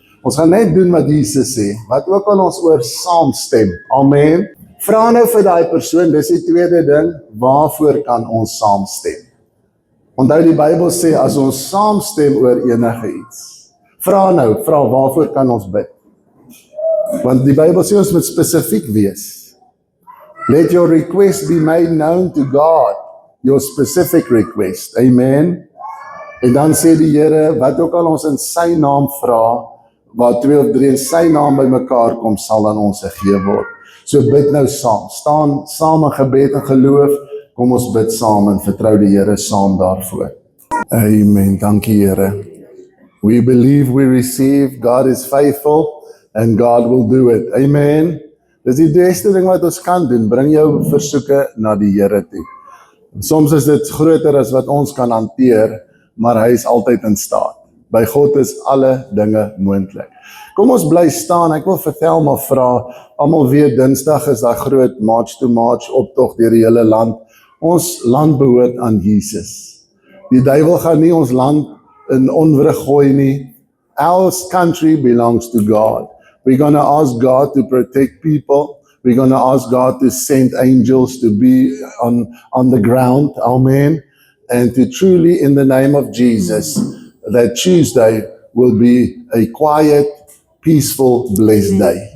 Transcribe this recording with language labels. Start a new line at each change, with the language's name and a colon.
Afrikaans: Ons gaan net doen wat Jesus sê, wat ook al ons oor saam stem. Amen. Vra nou vir daai persoon, dis die tweede ding, waarvoor kan ons saam stem? Onthou die Bybel sê, as ons saam stem oor enige iets, vra waarvoor kan ons bid? Want die Bybel sê ons moet spesifiek wees.
English: Let your request be made known to God, your specific request.
Afrikaans: Amen. En dan sê die Here, wat ook al ons in sy naam vra, waar 2 of 3 in sy naam by mekaar kom, sal aan ons gegee word. So bid nou saam, staan saam in gebed en geloof, kom ons bid saam en vertrou die Here saam daarvoor. Amen, dankie Here.
English: We believe, we receive, God is faithful and God will do it.
Afrikaans: Amen. Dis die beste ding wat ons kan doen, bring jou versoeke na die Here toe. Soms is dit groter as wat ons kan hanteer, maar hy is altyd in staat. By God is alle dinge moontlik. Kom ons bly staan, ek wil vertel maar vra, almal weet Dinsdag is daar groot March to March optog deur die hele land. Ons land behoort aan Jesus. Die duiwel gaan nie ons land in onwrig gooi nie.
English: Our country belongs to God. We're going to ask God to protect people. We're going to ask God to send angels to be on the ground. Amen. And to truly, in the name of Jesus, that Tuesday will be a quiet, peaceful, blessed day.